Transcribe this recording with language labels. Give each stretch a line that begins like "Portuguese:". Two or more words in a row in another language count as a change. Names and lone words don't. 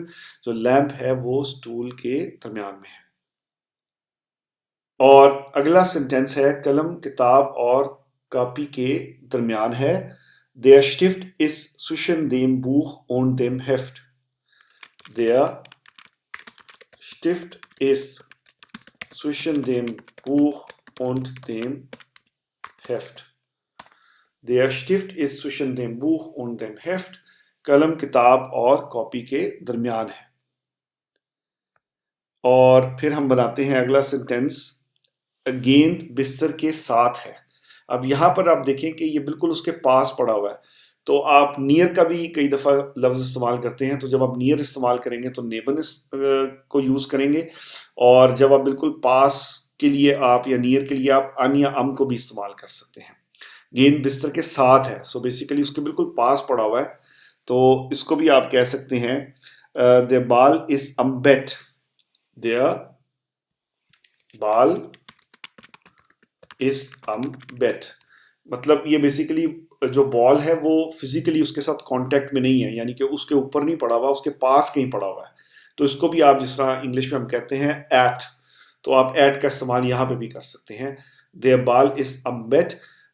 Hindi: जो लैंप है वो स्टूल के दरमियान में है। और अगला सेंटेंस है, कलम किताब और कॉपी के दरमियान है।
German: Der Stift ist zwischen dem Buch und dem Heft। Der Stift ist zwischen dem Buch und dem Heft। Der Stift ist zwischen dem Buch und dem Heft।
Hindi: कलम किताब और कॉपी के दरमियान है। और फिर हम बनाते हैं अगला सेंटेंस, गेंद बिस्तर के साथ है। अब यहाँ पर आप देखें कि ये बिल्कुल उसके पास पड़ा हुआ है, तो आप नियर का भी कई दफ़ा लफ्ज़ इस्तेमाल करते हैं। तो जब आप नियर इस्तेमाल करेंगे तो नेबन को यूज़ करेंगे, और जब आप बिल्कुल पास के लिए आप या नियर के लिए आप अन या अम को भी इस्तेमाल कर सकते हैं। गेंद बिस्तर के साथ है, सो बेसिकली उसके बिल्कुल पास पड़ा हुआ है, तो इसको भी आप कह सकते हैं
German: der Ball ist am Bett। der Ball ist am Bett।
Hindi: मतलब ये बेसिकली जो बॉल है वो फिजिकली उसके साथ कांटेक्ट में नहीं है, यानी कि उसके ऊपर नहीं पड़ा हुआ, उसके पास कहीं पड़ा हुआ है। तो इसको भी आप जिस तरह इंग्लिश में हम कहते हैं एट, तो आप एट का इस्तेमाल यहाँ पे भी कर सकते हैं।
German: Der Ball ist am Bett।